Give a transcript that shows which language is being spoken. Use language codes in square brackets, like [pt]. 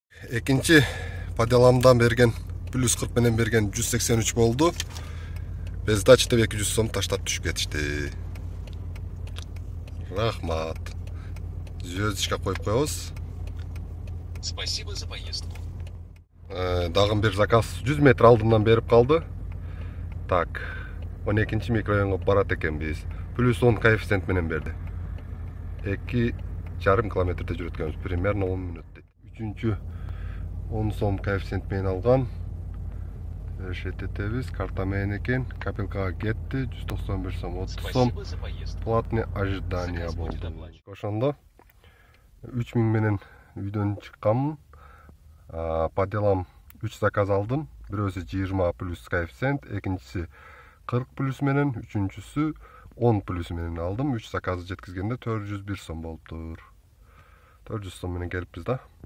[ky] Экинчи паделамдан берген плюс 40 менен берген 183 болду. Бездач деп 200 сом таштап түшүп кетишти. Рахмат. Звездочка коюп коебуз. [ru] Спасибо за поездку. [ky] Дагы бир заказ 100 метр алдымдан берип калды. Так, 12-нчи микрорайонго барат экенбиз. Плюс 10 коэффициент менен берди. 2,5 километрде жүрөт экенбиз, примерно 10 мүнөт дейт. Үчүнчү 10 сом коэффициент менен алган. Шететебиз, карта менен экен, капелкага кетти, 191 сом, 30 сом. Платный ожидание болду. Ошондо 3000 менен үйдөн чыкканмын. Паделам 3 заказ алдым. Бирөөсү 20 плюс коэффициент, экинчиси 40 плюс менен, үчүнчүсү 10 плюс менен алдым. 3 заказды жеткизгенде 401 сом болуптур. 400 сом менен келиппиз да.